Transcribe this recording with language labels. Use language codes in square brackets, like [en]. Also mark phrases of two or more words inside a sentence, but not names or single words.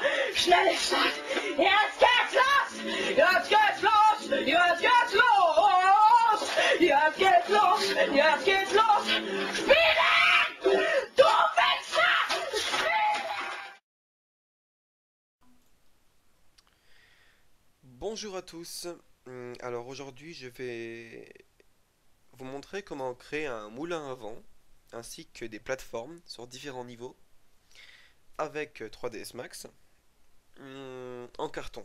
[de] Schnell ist Start. Jetzt geht's los! Jetzt geht's los! Jetzt geht's los! Jetzt geht's los! Jetzt geht's los! Spielen! Du Wichser! Spielen! [fr] Bonjour à tous. Alors aujourd'hui je vais vous montrer comment créer un moulin à vent ainsi que des plateformes sur différents niveaux avec 3ds Max en carton.